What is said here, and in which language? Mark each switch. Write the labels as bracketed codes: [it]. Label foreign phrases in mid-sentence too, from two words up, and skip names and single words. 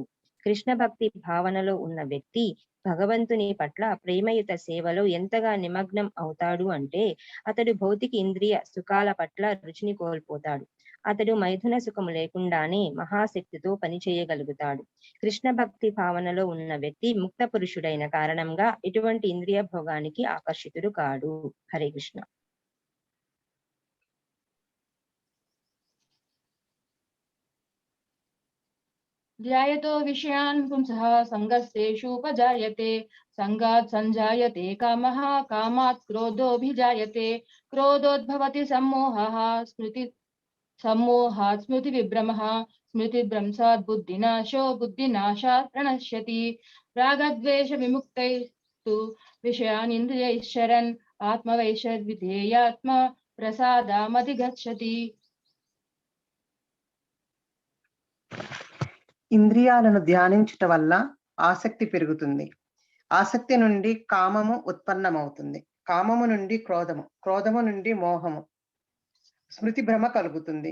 [te] కృష్ణ భక్తి భావనలో ఉన్న వ్యక్తి భగవంతుని పట్ల ప్రేమయుత సేవలో ఎంతగా నిమగ్నం అవుతాడు అంటే అతడు భౌతిక ఇంద్రియ సుఖాల పట్ల రుచిని కోల్పోతాడు. అతడు మైథున సుఖము లేకుండానే మహాశక్తితో పనిచేయగలుగుతాడు. కృష్ణ భక్తి భావనలో ఉన్న వ్యక్తి ముక్త పురుషుడైన కారణంగా ఎటువంటి ఇంద్రియ భోగానికి ఆకర్షితుడు కాడు. హరే కృష్ణ. [sa] ध्यायतो विषयान् पुंसः संगस्तेषुपजायते संगात् संजायते कामः कामात् क्रोधोऽभिजायते क्रोधोद्भवति सम्मोहः सम्मोहात् स्मृतिविभ्रमः स्मृतिभ्रंशात् बुद्धिनाशो बुद्धिनाशात् प्रणश्यति रागद्वेषविमुक्तैस्तु विषयान् इन्द्रियैश्चरन् आत्मवैश्यद्विधेयात्मा प्रसादामधिगच्छति. [te] ఇంద్రియాలను ధ్యానించుట వల్ల ఆసక్తి పెరుగుతుంది. ఆసక్తి నుండి కామము ఉత్పన్నమవుతుంది. కామము నుండి క్రోధము, క్రోధము నుండి మోహము, స్మృతి భ్రమ కలుగుతుంది.